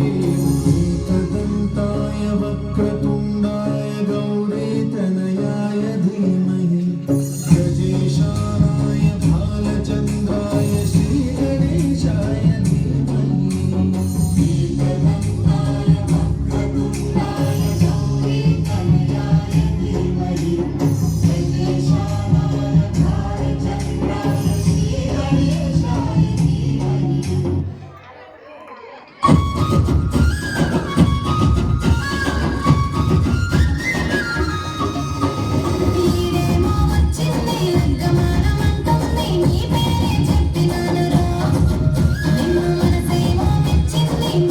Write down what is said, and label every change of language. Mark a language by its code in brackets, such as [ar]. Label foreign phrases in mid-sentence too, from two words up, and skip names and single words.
[sa] एकदन्ताय वक्रतुण्डाय गौरीतनयाय धीमहि गजेशानाय भालचन्द्राय श्रीगणेशाय धीमहि एकदन्ताय वक्रतुण्डाय गौरीतनयाय धीमहि गजेशानाय भालचन्द्राय श्रीगणेशाय धीमहि [te] ఈడేమో వచ్చింది లగ్గమానమంటుంది నీ పేరే చెప్పినాను రా నిన్ను మనసేమో మెచ్చింది నీ